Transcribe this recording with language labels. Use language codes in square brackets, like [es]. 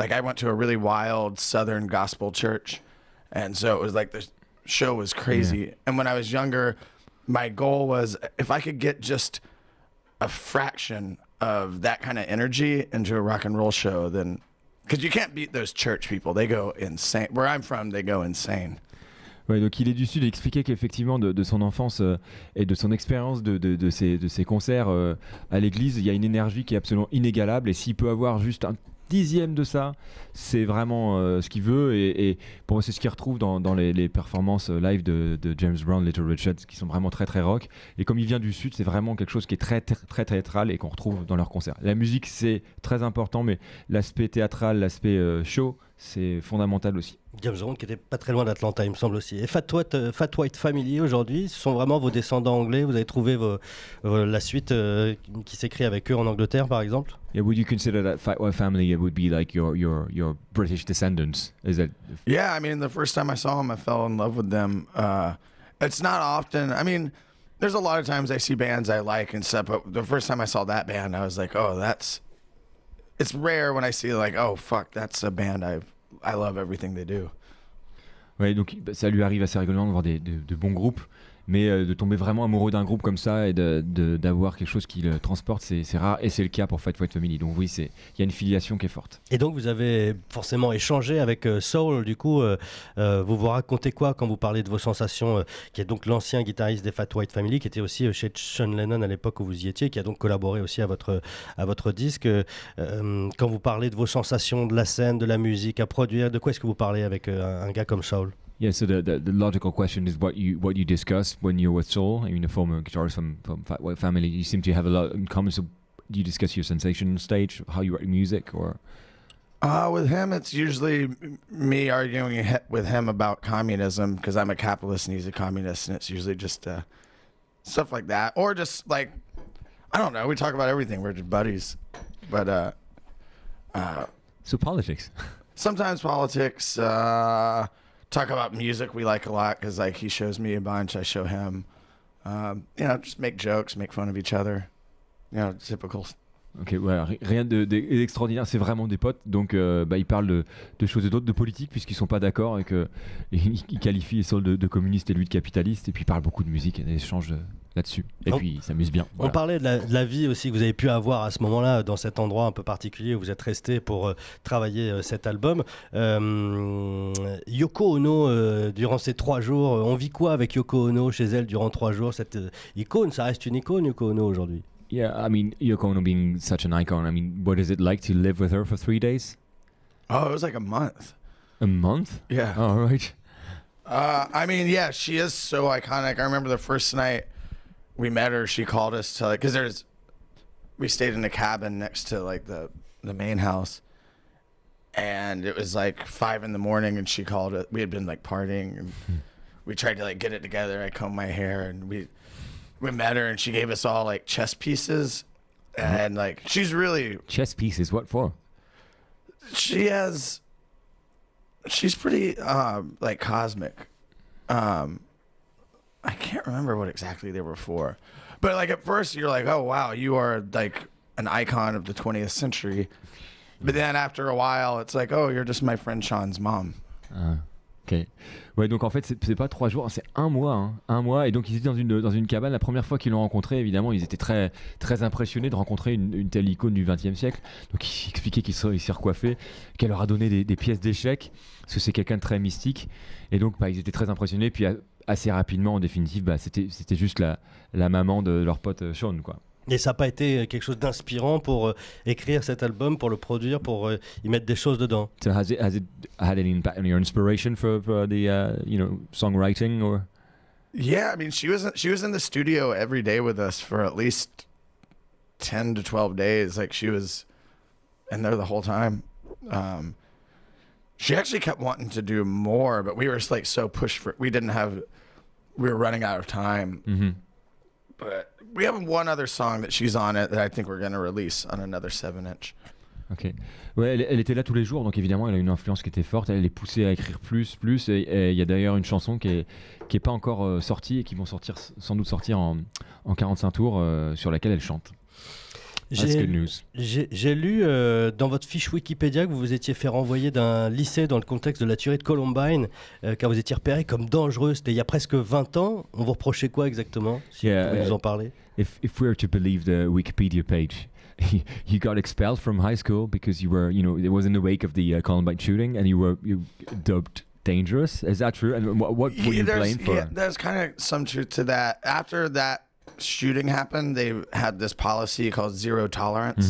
[en] Like I went to a really wild Southern gospel church, and so it was like the show was crazy. Yeah. And when I was younger, my goal was if I could get just a fraction of that kind of energy into a rock and roll show, then because you can't beat those church people, they go insane. Where I'm from, they go insane. [fr] Ouais, donc il est du Sud, il expliquait qu'effectivement de son enfance et de son expérience de ses concerts à l'église, il y a une énergie qui est absolument inégalable, et s'il peut avoir juste un dixième de ça, c'est vraiment ce qu'il veut, et pour moi c'est ce qu'il retrouve dans les performances live de James Brown, Little Richard, qui sont vraiment très très rock, et comme il vient du Sud, c'est vraiment quelque chose qui est très très théâtral et qu'on retrouve dans leurs concerts. La musique c'est très important, mais l'aspect théâtral, l'aspect show, c'est fondamental aussi. James Brown qui était pas très loin d'Atlanta, il me semble aussi. Et Fat White Family aujourd'hui, ce sont vraiment vos descendants anglais. Vous avez trouvé la suite qui s'écrit avec eux en Angleterre, par exemple. [en] Yeah, would you consider that Fat White Family would be like your British descendants? Is that? Yeah, I mean, the first time I saw them, I fell in love with them. It's not often. I mean, there's a lot of times I see bands I like and stuff, but the first time I saw that band, I was like, oh, it's rare when I see like, oh, fuck, that's a band I love everything they do. [fr] Ouais, donc ça lui arrive assez régulièrement de voir de bons groupes, mais de tomber vraiment amoureux d'un groupe comme ça et d'avoir quelque chose qui le transporte, c'est rare, et c'est le cas pour Fat White Family. Donc oui, il y a une filiation qui est forte. Et donc vous avez forcément échangé avec Soul, du coup, vous racontez quoi quand vous parlez de vos sensations, qui est donc l'ancien guitariste des Fat White Family, qui était aussi chez Sean Lennon à l'époque où vous y étiez, qui a donc collaboré aussi à votre disque. Quand vous parlez de vos sensations de la scène, de la musique à produire, de quoi est-ce que vous parlez avec un gars comme Soul? [en] Yeah, so the logical question is what you discuss when you're with Soul. I mean, a former guitarist from Fat White Family, you seem to have a lot in common. So, do you discuss your sensation on stage, how you write music, or? With him, it's usually me arguing with him about communism because I'm a capitalist and he's a communist, and it's usually just stuff like that, or just like I don't know. We talk about everything. We're just buddies, but So politics. sometimes politics. Talk about music we like a lot because like he shows me a bunch, I show him. Just make jokes, make fun of each other. Typical. [fr] Ok, voilà, rien d'extraordinaire, c'est vraiment des potes, donc ils parlent de choses et d'autres, de politique, puisqu'ils sont pas d'accord et qu'ils qualifient Saul de communiste et lui de capitaliste, et puis ils parlent beaucoup de musique, il y a des échanges là-dessus, et puis ils s'amusent bien. Voilà. On parlait de la vie aussi que vous avez pu avoir à ce moment-là, dans cet endroit un peu particulier où vous êtes resté pour travailler cet album. Yoko Ono, durant ces 3 jours, on vit quoi avec Yoko Ono chez elle durant 3 jours? Cette icône, ça reste une icône, Yoko Ono, aujourd'hui. [en] Yeah, I mean, Yoko Ono being such an icon, I mean, what is it like to live with her for 3 days? Oh, it was like a month. A month? Yeah. Oh, right. Yeah, she is so iconic. I remember the first night we met her, she called us to because we stayed in a cabin next to like the main house, and it was like 5 a.m. and she called it. We had been like partying, and we tried to like get it together. I combed my hair, and we met her, and she gave us all like chess pieces, and like she's really Chess pieces, what for? she's pretty like cosmic. I can't remember what exactly they were for, but like at first you're like, oh wow, you are like an icon of the 20th century, but then after a while it's like, oh, you're just my friend Sean's mom. Ok. [fr] Ouais, donc en fait, c'est pas 3 jours, c'est 1 mois. Hein, 1 mois, et donc ils étaient dans une cabane. La première fois qu'ils l'ont rencontré, évidemment, ils étaient très, très impressionnés de rencontrer une telle icône du XXe siècle. Donc ils expliquaient qu'il s'est recoiffé, qu'elle leur a donné des pièces d'échecs, parce que c'est quelqu'un de très mystique. Et donc ils étaient très impressionnés. Puis assez rapidement, en définitive, c'était juste la maman de leur pote Sean, quoi. Et ça n'a pas été quelque chose d'inspirant pour écrire cet album, pour le produire, pour y mettre des choses dedans? [en] So has it had any impact on your inspiration for the songwriting or? Yeah, I mean, she was in the studio every day with us for at least 10 to 12 days. Like she was in there the whole time. She actually kept wanting to do more, but we were like so pushed we were running out of time. Mm-hmm. But we have one other song that she's on it that I think we're going to release on another 7-inch. Ok. [fr] Ouais, elle était là tous les jours, donc évidemment, elle a une influence qui était forte. Elle les poussait à écrire plus. Et il y a d'ailleurs une chanson qui est pas encore sortie et qui vont sans doute sortir en 45 tours, sur laquelle elle chante. [en] That's good news. [fr] J'ai lu dans votre fiche Wikipédia que vous vous étiez fait renvoyer d'un lycée dans le contexte de la tuerie de Columbine, car vous étiez repéré comme dangereux. C'était il y a presque 20 ans. On vous reprochait quoi exactement, si vous pouvez nous en parler? [en] If we were to believe the Wikipedia page, you got expelled from high school because you were, it was in the wake of the Columbine shooting, and you dubbed dangerous. Is that true? And what were you blamed for? Yeah, there's kind of some truth to that. After that shooting happened, they had this policy called zero tolerance.